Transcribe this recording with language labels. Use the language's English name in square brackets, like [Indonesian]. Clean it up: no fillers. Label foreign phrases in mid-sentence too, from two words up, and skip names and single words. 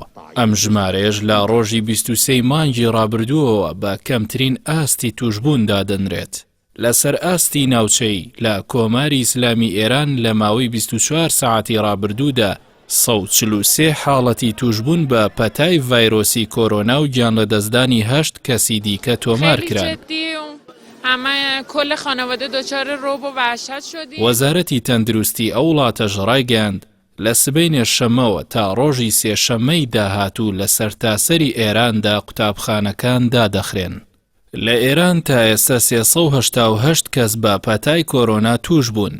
[Central Kurdish] ئەم ژمارەیەش لە ڕۆژی 23 مانگی ڕابردووەوە بە کەمترین ئاستی توشبووندا دەنرێت. لەسەر ئاستی ناوچەی لە کۆماری ئیسلامی ئێران لە ماوەی 24 ساعتی ڕابردوودا 143 حاڵەتی توشبوون بە پەتای ڤایرۆسی کۆرۆنا و گیان لە دەستدانی 8 کەسی دیکە تۆمار کران. [Persian] همه کل خانواده دچار رعب و وحشت شدیم. [Central Kurdish] وەزارەتی تەندروستی ئەو وڵاتەش ڕایگەیاند لە سبەینێ شەمەوە تا ڕۆژی سێشەممەی داهاتوو لە سەرتاسەری ئێراندا قوتابخانەکان دادەخرێن. لە ئێران تا ئێستا 388 کەس بە پەتای کۆرۆنا توش بوون.